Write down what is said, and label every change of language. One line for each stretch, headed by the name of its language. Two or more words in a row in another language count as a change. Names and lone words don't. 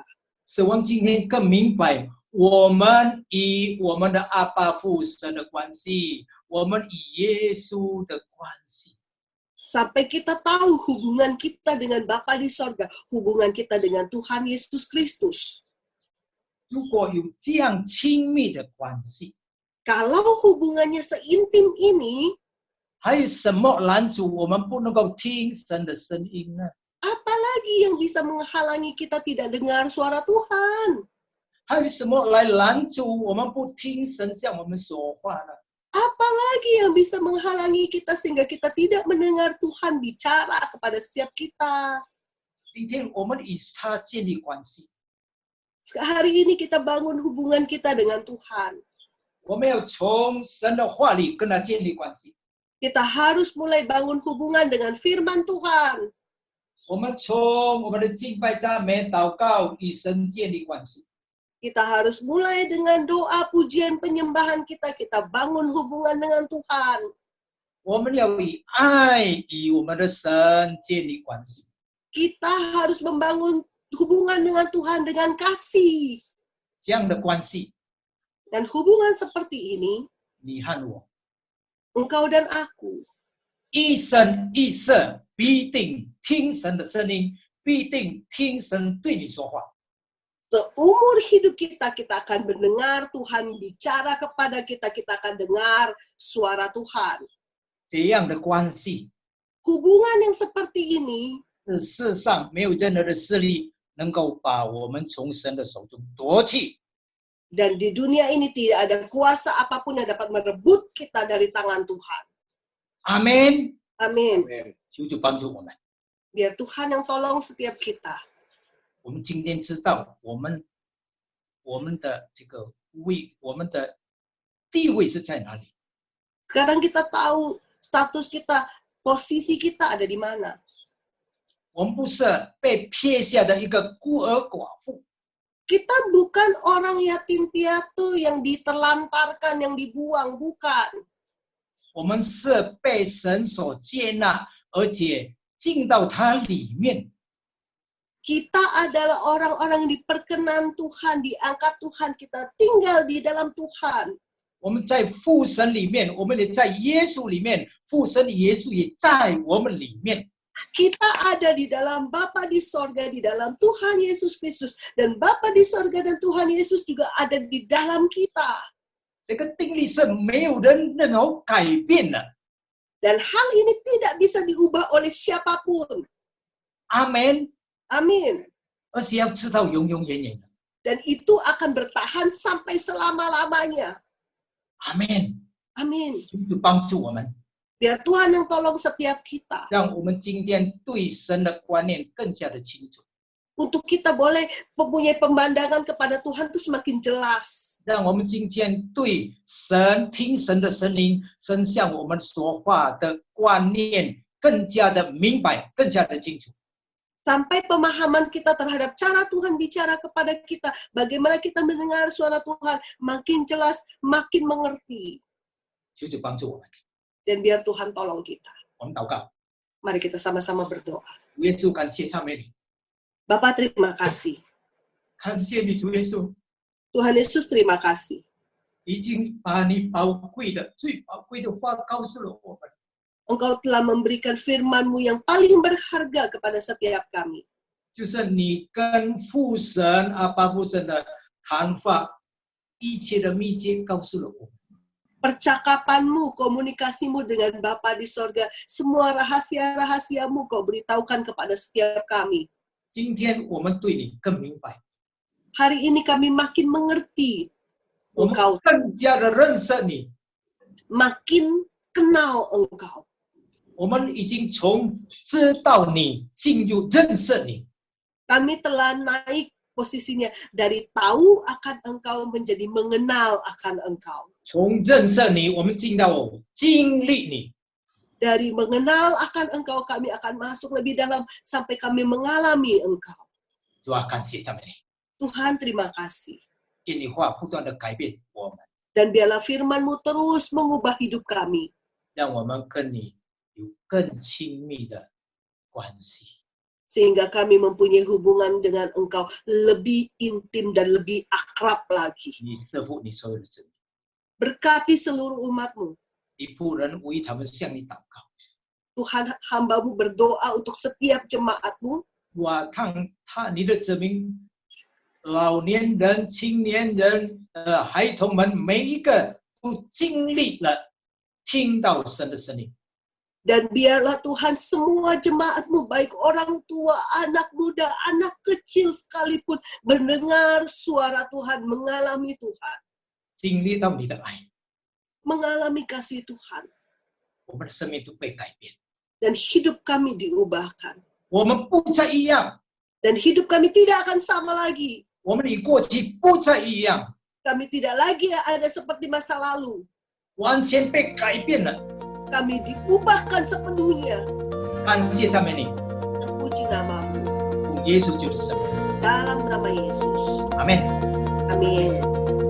Chinese: 使我们今天更明白，我们与我们的阿爸父神的关系，我们与耶稣的关系。
Indonesian: Sampai kita tahu hubungan kita dengan Bapa di sorga, hubungan kita dengan Tuhan Yesus Kristus.
Chinese: 如果有这样亲密的关系，
Indonesian: Kalau hubungannya seintim ini,
Chinese: 还有什么拦阻我们不能够听神的声音呢？
Indonesian: apalagi yang bisa menghalangi kita tidak dengar suara Tuhan?
Chinese: 还有什么来拦阻我们不听神向我们说话呢？
Indonesian: Apalagi yang bisa menghalangi kita sehingga kita tidak mendengar Tuhan bicara kepada setiap kita?
Chinese: 今天我们与他建立关系，
Indonesian: Hari ini kita bangun hubungan kita dengan Tuhan.
Chinese: 我们要从神的话里跟他建立关系。
Indonesian: Kita harus mulai bangun hubungan dengan firman Tuhan.
Chinese: 我们从我们的敬拜、赞美、祷告与神建立关系。
Indonesian: Kita harus mulai dengan doa, pujian, penyembahan kita. Kita bangun hubungan dengan Tuhan.
Chinese: 我们要以爱与我们的神建立关系。
Indonesian: Kita harus membangun hubungan dengan Tuhan dengan kasih.
Chinese: 这样的关系，
Indonesian: Dan hubungan seperti ini,
Chinese: 你和我
Indonesian: engkau dan aku,
Chinese: 一生一世必定听神的声音，必定听神对你说话。
Indonesian: seumur hidup kita, kita akan mendengar Tuhan bicara kepada kita. Kita akan dengar suara Tuhan.
Chinese: 这样的关系，
Indonesian: Hubungan yang seperti ini,
Chinese: 是世上没有任何的势力能够把我们从神的手中夺去。
Indonesian: dan di dunia ini tidak ada kuasa apapun yang dapat merebut kita dari tangan Tuhan.
Chinese: 阿门。
Indonesian: Amin.
Chinese: 求主帮助我们。
Indonesian: Biar Tuhan yang tolong setiap kita.
Chinese: 我们今天知道，我们我们的这个位，我们的地位是在哪里。
Indonesian: Sekarang kita tahu status kita, posisi kita ada di mana.
Chinese: 我们不是被撇下的一个孤儿寡妇，
Indonesian: Kita bukan orang yatim piatu yang diterlantarkan, yang dibuang, bukan.
Chinese: 我们是被神所接纳，而且进到他里面。
Indonesian: Kita adalah orang-orang yang diperkenan Tuhan, diangkat Tuhan, kita tinggal di dalam Tuhan.
Chinese: 我们在父神里面，我们也在耶稣里面，父神的耶稣也在我们里面。
Indonesian: Kita ada di dalam Bapa di sorga, di dalam Tuhan Yesus Kristus. Dan Bapa di sorga dan Tuhan Yesus juga ada di dalam kita.
Chinese: 这个定律是没有人能够改变的。
Indonesian: Dan hal ini tidak bisa diubah oleh siapapun.
Chinese: 阿门。
Indonesian: Amin.
Chinese: 而且要知道永永远远的。
Indonesian: Dan itu akan bertahan sampai selama-lamanya.
Chinese: 阿门。
Indonesian: Amin.
Chinese: 就帮助我们，
Indonesian: Biar Tuhan yang tolong setiap kita.
Chinese: 让我们今天对神的观念更加的清楚，
Indonesian: Untuk kita boleh mempunyai pemandangan kepada Tuhan itu semakin jelas.
Chinese: 让我们今天对神听神的声音，神向我们说话的观念更加的明白，更加的清楚。
Indonesian: Sampai pemahaman kita terhadap cara Tuhan bicara kepada kita, bagaimana kita mendengar suara Tuhan, makin jelas, makin mengerti.
Chinese: 求主帮助我们，
Indonesian: Dan biar Tuhan tolong kita.
Chinese: 我们祷告。
Indonesian: Mari kita sama-sama berdoa.
Chinese: 主耶稣，感谢赞美你，
Indonesian: Bapa terima kasih.
Chinese: 感谢你，主耶稣，
Indonesian: Tuhan Yesus terima kasih.
Chinese: 已经把你宝贵的、最宝贵的话告诉了我们。
Indonesian: Engkau telah memberikan firman-Mu yang paling berharga kepada setiap kami.
Chinese: 就是你跟父神阿爸父神的谈话，一切的秘诀告诉了我们。
Indonesian: Percakapan-Mu, komunikasi-Mu dengan Bapa di sorga, semua rahasia-rahasia-Mu Kau beritahukan kepada setiap kami.
Chinese: 今天我们对你更明白，
Indonesian: Hari ini kami makin mengerti
Chinese: 我们
Indonesian: Engkau,
Chinese: 更加的认识你。
Indonesian: makin kenal Engkau.
Chinese: 我们已经从知道你进入认识你，
Indonesian: Kami telah naik posisinya dari tahu akan Engkau menjadi mengenal akan Engkau.
Chinese: 从认识你，我们进到经历你。
Indonesian: Dari mengenal akan Engkau, kami akan masuk lebih dalam sampai kami mengalami Engkau.
Chinese: 主啊，感谢赞美你，
Indonesian: Tuhan terima kasih.
Chinese: 因你话不断的改变我们，
Indonesian: Dan biarlah firman-Mu terus mengubah hidup kami.
Chinese: 让我们跟你有更亲密的关系。
Indonesian: Sehingga kami mempunyai hubungan dengan Engkau lebih intim dan lebih akrab lagi.
Chinese: 你赐福你所有的子民，
Indonesian: Berkati seluruh umat-Mu.
Chinese: 你仆人为他们向你祷告。
Indonesian: Tuhan, hamba-Mu berdoa untuk setiap jemaat-Mu.
Chinese: 我看你的子民，老年人、青年人、孩童们，每一个都经历了听到神的声音。
Indonesian: Dan biarlah Tuhan semua jemaat-Mu, baik orang tua, anak muda, anak kecil sekalipun, mendengar suara Tuhan, mengalami Tuhan.
Chinese: 经历到你的爱，
Indonesian: Mengalami kasih Tuhan.
Chinese: 我们的生命都被改变，
Indonesian: Dan hidup kami diubahkan.
Chinese: 我们不再一样，
Indonesian: Dan hidup kami tidak akan sama lagi.
Chinese: 我们与过去不再一样，
Indonesian: Kami tidak lagi ada seperti masa lalu.
Chinese: 完全被改变了。
Indonesian: Kami diubahkan sepenuhnya.
Chinese: 感谢赞美你，
Indonesian: Terpuji nama-Mu.
Chinese: 耶稣就是神，
Indonesian: Dalam nama Yesus.
Chinese: 阿门。
Indonesian: Amin.